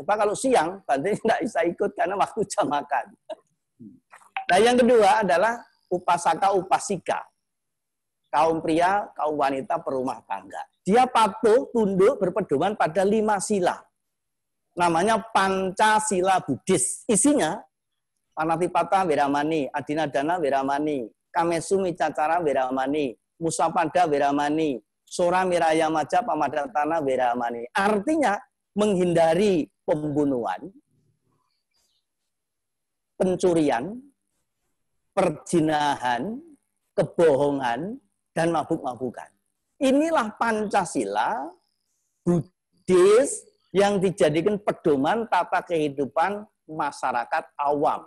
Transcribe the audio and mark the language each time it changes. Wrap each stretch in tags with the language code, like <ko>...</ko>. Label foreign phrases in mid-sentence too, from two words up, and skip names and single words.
<id>Sebab kalau siang, panitia tidak bisa ikut karena waktu jam makan. Nah yang kedua adalah upasaka upasika. Kaum pria, kaum wanita perumah tangga. Dia patuh, tunduk, berpedoman pada 5 sila. Namanya Pancasila Buddhis.</id> <pi>Isinya Panatipata Weramani, Adinadana Weramani, Kamesumi Cacara Weramani, Musapada Weramani, Sora Miraya Maja Pamadatana Weramani.</pi> <id>Artinya menghindari pembunuhan, pencurian, perjinahan, kebohongan, dan mabuk-mabukan. Inilah Pancasila Buddhis yang dijadikan pedoman tata kehidupan masyarakat awam.</id>